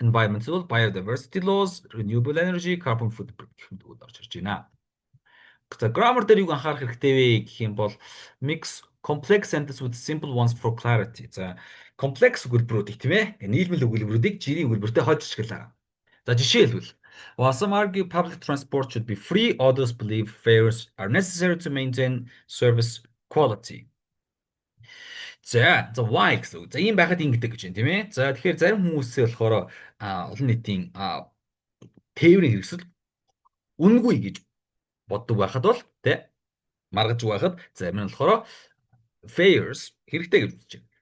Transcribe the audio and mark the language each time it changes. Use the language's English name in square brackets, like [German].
[English] Environmental, biodiversity laws, renewable energy, carbon footprint [Mongolian] гэх үгд орж ирж байна. За grammar дээр юг анхаарах хэрэгтэй вэ гэх юм бол mix [English] complex sentences with simple ones for clarity. [Mongolian] За комплекс өгүүлбэрүүдийг тийм ээ нийлмэл өгүүлбэрүүдийг жирийн өгүүлбэртэй хойд ашиглаа. За жишээлбэл [English] while some argue public transport should be free, others believe fares are necessary to maintain service quality. [Mongolian] За why гэсэн үг. За ийм байхад ингэдэг гэж байна тийм ээ. За тэгэхээр зарим хүмүүсээ болохоор олон нийтийн тээврийн хэрэгсэл үнэгүй гэж боддог байхад бол тий маргаж байхад зарим нь болохоор fares хэрэгтэй гэж үзэж байна.